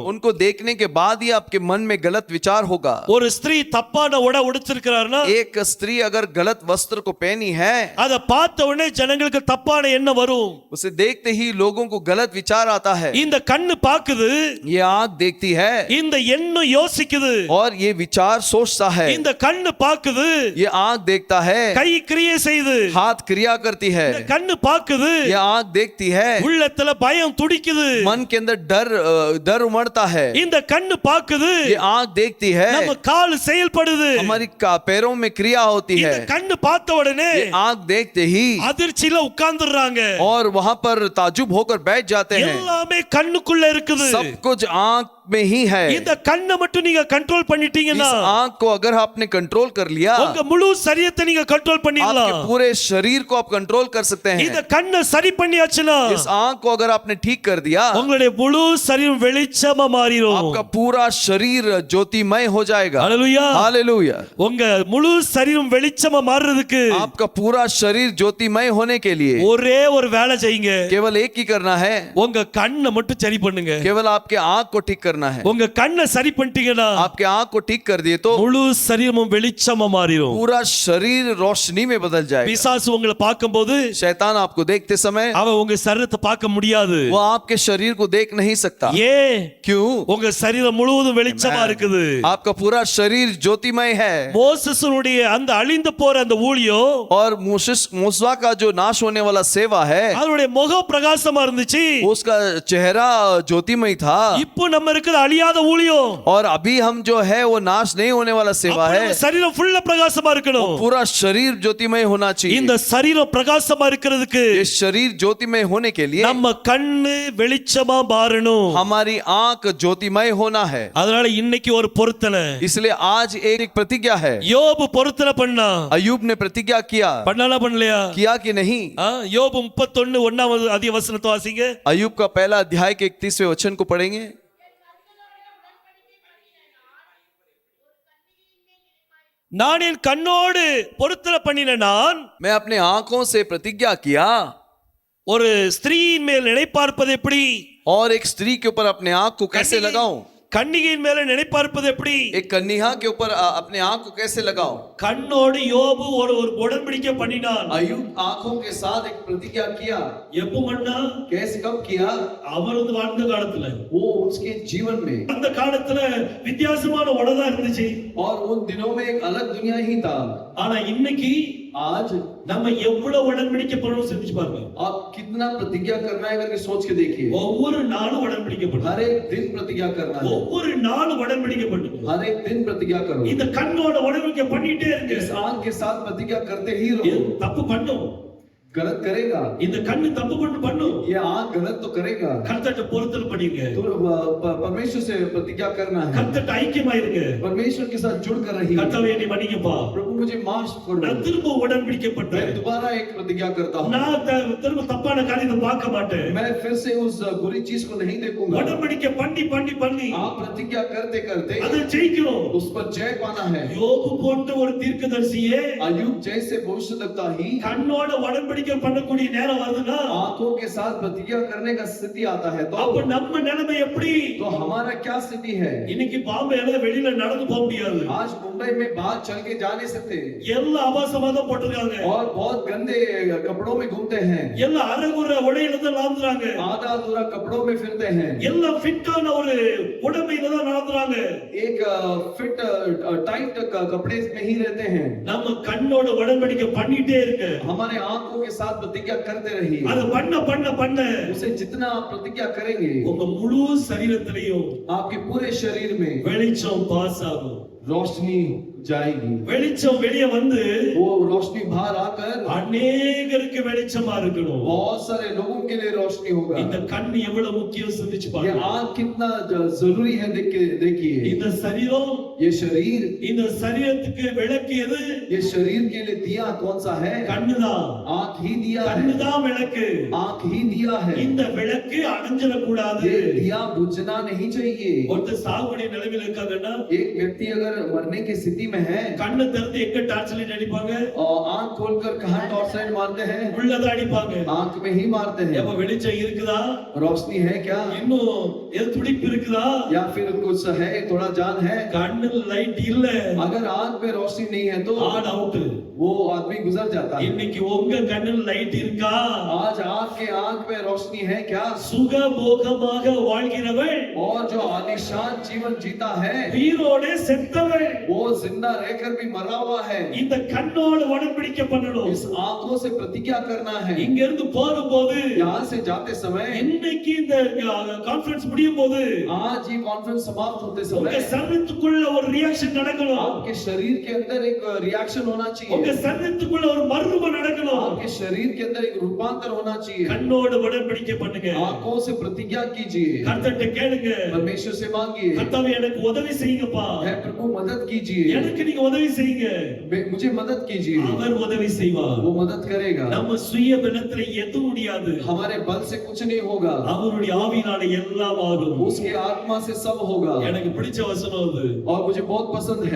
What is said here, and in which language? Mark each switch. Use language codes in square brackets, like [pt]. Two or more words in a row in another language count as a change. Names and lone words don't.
[hi] उनको देखने के बाद ही आपके मन में गलत विचार होगा। [ta] ஒரு ஸ்திரீ தப்பான உடை உடுத்திருக்கிறார்னா [hi] एक स्त्री अगर गलत वस्त्र को पहनी है, [ta] அத பார்த்த உடனே ஜனங்களுக்கு தப்பான எண்ணம் வரும். [hi] उसे देखते ही लोगों को गलत विचार आता है। [ta] இந்த கண்ணு பாக்குது, [hi] ये आंख देखती है [ta] இந்த எண்ணம் யோசிக்குது. [hi] और ये विचार सोचता है। [ta] இந்த கண்ணு பாக்குது, [hi] ये आंख देखता है, [ta] கை கிரியை செய்து. [hi] हाथ क्रिया करती है। [ta] இந்த கண்ணு பாக்குது, [hi] ये आंख देखती है, [ta] உள்ளத்துல பயம் துடிக்குது. [hi] मन के अंदर डर उमड़ता है। [ta] இந்த கண்ணு பாக்குது, [hi] ये आंख देखती है, [ta] நம்ம கால் செயல்படுது. [hi] हमारी पैरों में क्रिया होती है। [ta] இந்த கண்ணு பார்த்த உடனே [hi] ये आंख देखते ही [ta] அதிர்ச்சியில உட்கார்ந்துறாங்க. [hi] और वहां पर ताजुब होकर बैठ जाते हैं। [ta] எல்லாமே கண்ணுக்குள்ள இருக்குது. [hi] सब कुछ आंख में ही है। [ta] இந்த கண்ணை மட்டும் நீங்க கண்ட்ரோல் பண்ணிட்டீங்கன்னா, [hi] इस आंख को अगर आपने कंट्रोल कर लिया, [ta] உங்க முழு சரீரத்தை நீங்க கண்ட்ரோல் பண்ணிடலாம். [hi] आपके पूरे शरीर को आप कंट्रोल कर सकते हैं। [ta] இந்த கண்ணை சரி பண்ணியாச்சுனா, [hi] इस आंख को अगर आपने ठीक कर दिया, [ta] உங்களுடைய முழு சரீரம் வெளிச்சமா மாறிடும். [hi] आपका पूरा शरीर ज्योतिमय हो जाएगा। [ta] ஹalleluya, [hi] हालेलुया। [ta] உங்க முழு சரீரம் வெளிச்சமா மாறுறதுக்கு [hi] आपका पूरा शरीर ज्योतिमय होने के लिए [ta] ஒரே ஒரு வேலை செய்யுங்க. [hi] केवल एक ही करना है, [ta] உங்க கண்ணை மட்டும் சரி பண்ணுங்க. [hi] केवल आपके आंख को ठीक करना है। [ta] உங்க கண்ணை சரி பண்ணிட்டீங்கன்னா, [hi] आपके आंख को ठीक कर दिए तो [ta] முழு சரீரமும் வெளிச்சமா மாறிடும். [hi] पूरा शरीर रोशनी में बदल जाएगा। [ta] பிசாசு உங்களை பார்க்கும்போது [hi] शैतान आपको देखते समय [ta] அவன் உங்க சரீரத்தை பார்க்க முடியாது. [hi] वो आपके शरीर को देख नहीं सकता। [ta] ஏன்? [hi] क्यों? [ta] உங்க சரீரம் முழுவதும் வெளிச்சமா இருக்குது. [hi] आपका पूरा शरीर ज्योतिमय है। [ta] மோசேசுடைய அந்த அழிந்து போற அந்த ஊழியம் [hi] और मूसा का जो नाश होने वाला सेवा है, [ta] அவருடைய முகம் பிரகாசமா இருந்துச்சு. [hi] उसका चेहरा ज्योतिमय था। [ta] இப்போ நம்ம இருக்கிற இருக்குது அழியாத ஊழியம். [hi] और अभी हम जो है वो नाश नहीं होने वाला सेवा [ta] அப்ப [hi] है. [ta] நம்ம சரீரம் ஃபுல்லா பிரகாசமா இருக்கணும். [hi] पूरा शरीर ज्योतिमय होना चाहिए. [ta] இந்த சரீரம் பிரகாசமா இருக்கிறதுக்கு [hi] ये शरीर ज्योतिमय होने के लिए [ta] நம்ம கண்ணு வெளிச்சமா மாறணும். [hi] हमारी आंख ज्योतिमय होना है. [ta] அதனால இன்னைக்கு ஒரு பொருத்தனை. [hi] इसलिए आज एक प्रतिज्ञा है. [ta] யோபு பொருத்தனை பண்ணா. [hi] अय्यूब ने प्रतिज्ञा किया. [ta] பண்ணாலா பண்ணலையா? [hi] किया कि नहीं? [ta] யோபு 31 1வது அதிக வசனத்தை வாசிங்க. [hi] अय्यूब का पहला अध्याय के 31वें वचन को पढ़ेंगे. [ta] நான் என் கண்ணோடு பொருத்தனை பண்ணின நான் [hi] मैं अपने आंखों से प्रतिज्ञा किया. [ta] ஒரு ஸ்திரீயின் மேல் நினைப்பார்ப்பது எப்படி? [hi] और एक स्त्री के ऊपर अपने आंख को कैसे लगाऊं? [ta] கன்னிகையின் மேல நினைப்பார்ப்பது எப்படி? [hi] एक कन्या के ऊपर अपने आंख को कैसे लगाऊं? [ta] கண்ணோடு யோபு ஒரு உடன்படிக்கை பண்ணினான். [hi] अय्यूब आंखों के साथ एक प्रतिज्ञा किया. [ta] எப்ப பண்ணா? [hi] कैसे कब किया? [ta] அவர் வாழ்ந்த காலத்துல. [hi] वो उसके जीवन में. [ta] அந்த காலத்துல வித்தியாசமான உலகம் இருந்துச்சு. [hi] और उन दिनों में एक अलग दुनिया ही था. [ta] ஆனா இன்னைக்கு [hi] आज [ta] நம்ம எவ்வளவு உடன்படிக்கை பண்ணணும் சிந்திச்சு பாருங்க. [hi] आप कितना प्रतिज्ञा करना है करके सोच के देखिए. [ta] ஒவ்வொரு நாளும் உடன்படிக்கை பண்ணணும். [hi] हर एक दिन प्रतिज्ञा करना है. [ta] ஒவ்வொரு நாளும் உடன்படிக்கை பண்ணணும். [hi] हर एक दिन प्रतिज्ञा करो. [ta] இந்த கண்ணோட உடன்படிக்கை பண்ணிட்டே இருங்க. [hi] इस आंख के साथ प्रतिज्ञा करते ही रहो. [ta] தப்பு பண்ணும். [hi] गलत करेगा. [ta] இந்த கண்ணு தப்பு பண்ணும். [hi] ये आंख गलत तो करेगा. [ta] கர்த்தர்ட்ட பொருத்தனை பண்ணிருங்க. [hi] तो परमेश्वर से प्रतिज्ञा करना है. [ta] கர்த்தர்ட்ட ஐக்கியமாயிருங்க. [hi] परमेश्वर के साथ जुड़ कर रही. [ta] கர்த்தாவே நீ மன்னிங்கப்பா. [hi] प्रभु मुझे माफ करो. [ta] நான் திரும்ப உடன்படிக்கை பண்றேன். [hi] मैं दोबारा एक प्रतिज्ञा करता हूँ. [ta] நான் திரும்ப தப்பான காரியத்தை பார்க்க மாட்டேன். [hi] मैं फिर से उस बुरी चीज को नहीं देखूंगा. [ta] உடன்படிக்கை பண்ணி [hi] आप प्रतिज्ञा करते करते [ta] அதை ஜெயிக்கணும். [hi] उस पर जय पाना है. [ta] யோபு போன்ற ஒரு தீர்க்கதரிசியே [hi] अय्यूब जैसे भविष्यवक्ता ही [ta] கண்ணோட உடன்படிக்கை பண்ணக்கூடிய நேரம் வருதுன்னா [hi] आंखों के साथ प्रतिज्ञा करने का स्थिति आता है. तो [ta] அப்ப நம்ம நிலைமை எப்படி? [hi] तो हमारा क्या स्थिति है? [ta] இன்னைக்கு பாம்பேல வெளியில நடந்து போக முடியாது. [hi] आज मुंबई में बाहर चल के जा नहीं सकते. [ta] எல்லா ஆபாசமா தான் போட்டுருக்காங்க. [hi] और बहुत गंदे कपड़ों में घूमते हैं. [ta] எல்லா அரகுற உடையில தான் நடந்துறாங்க. [hi] आधा अधूरा कपड़ों में फिरते हैं. [ta] எல்லா ஃபிட்டான ஒரு உடம்பையில தான் நடந்துறாங்க. [hi] एक [en] fit tight [hi] कपड़े में ही रहते हैं. [ta] நம்ம கண்ணோட உடன்படிக்கை பண்ணிட்டே இருக்கு. [hi] हमारे आंखों के साथ प्रतिज्ञा करते रहिए. [ta] அது பண்ண [hi] उसे जितना आप प्रतिज्ञा करेंगे [ta] உங்க முழு சரீரத்திலையும் [hi] आपके पूरे शरीर में [ta] வெளிச்சம் பாஸ் ஆகும். [hi] रोशनी जाएगी. [ta] வெளிச்சம் வெளியே வந்து [hi] वो रोशनी बाहर आकर [ta] அநேகருக்கு வெளிச்சமா இருக்கணும். [hi] बहुत सारे लोगों के लिए रोशनी होगा. [ta] இந்த கண் எவ்வளவு முக்கியம் சிந்திச்சு [hi] ये [ta] பாருங்க. [hi] आंख कितना जरूरी है देखिए. [ta] இந்த சரீரம் [hi] ये शरीर, [ta] இந்த சரீரத்துக்கு விளக்கு எது? [hi] ये शरीर के लिए दिया कौन सा है? [ta] கண்ணுதான். [hi] आंख ही दिया है. [ta] கண்ணுதான் விளக்கு. [hi] आंख ही दिया है. [ta] இந்த விளக்கு அணைஞ்சிட கூடாது. [hi] ये दिया बुझना नहीं चाहिए. [ta] ஒருத்தர் சாகுடைய நிலைமையில இருக்காங்கன்னா [hi] एक व्यक्ति अगर मरने की स्थिति में है [ta] கண்ணை திறந்து எங்க [en] torch light [ta] அடிப்பாங்க? [hi] और आंख खोलकर कहां [en] torch light [hi] मारते हैं? [ta] உள்ளதான் அடிப்பாங்க. [hi] आंख में ही मारते हैं. [ta] எப்ப வெளிச்சம் இருக்குதா? [hi] रोशनी है क्या? [ta] இன்னும் எது துடிப்பு இருக்குதா? [hi] या फिर कुछ है, थोड़ा जान है? [ta] கண்ணில் லைட் இல்ல. [hi] अगर आंख में रोशनी नहीं है तो ஆன் அவுட். वो आदमी गुजर जाता है. [ta] இன்னைக்கு உங்க கண்ணில் லைட் இருக்கா? [hi] आज आपके आंख में रोशनी है क्या? [ta] சுகபோகமாக வாழ்கிறவள் [hi] और जो आलीशान जीवन जीता है [ta] உயிரோட செத்தவள் [hi] वो जिंदा रहकर भी मरा हुआ है. [ta] இந்த கண்ணோடு உடன்படிக்கை பண்ணணும். [hi] इस आंखों से प्रतिज्ञा करना है. [ta] இங்க இருந்து போகும்போது [hi] यहाँ से जाते समय [ta] இன்னைக்கு இந்த கான்ஃபரன்ஸ் முடியும் போது [hi] आज ये कॉन्फ्रेंस समाप्त होते [ta] உங்க [hi] समय [ta] சரீரத்துக்குள்ள ஒரு ரியாக்ஷன் நடக்கணும். [hi] आपके शरीर के अंदर एक रिएक्शन होना [ta] உங்க [hi] चाहिए. [ta] சரீரத்துக்குள்ள ஒரு மறுரூபம் நடக்கணும். [hi] आपके शरीर के अंदर एक रूपांतर होना चाहिए. [ta] கண்ணோடு உடன்படிக்கை பண்ணுங்க. [hi] आंखों से प्रतिज्ञा कीजिए. [ta] கர்த்தர்ட்ட கேளுங்க. [hi] परमेश्वर से मांगिए. [ta] கர்த்தாவே எனக்கு உதவி செய்யுங்கப்பா. [hi] है प्रभु मदद कीजिए. [ta] எனக்கு நீங்க உதவி செய்யுங்க. [hi] मुझे मदद कीजिए. [ta] அவர் உதவி செய்வார். [hi] वो मदद करेगा. [ta] நம்ம சுய பலத்திலே எதுவும் முடியாது. [hi] हमारे बल से कुछ नहीं होगा. [ta] அவருடைய ஆவியினால எல்லாம் ஆகும். [hi] उसके आत्मा से सब होगा. [ta] எனக்கு பிடிச்ச வசனம் அது. [hi] और मुझे बहुत पसंद है.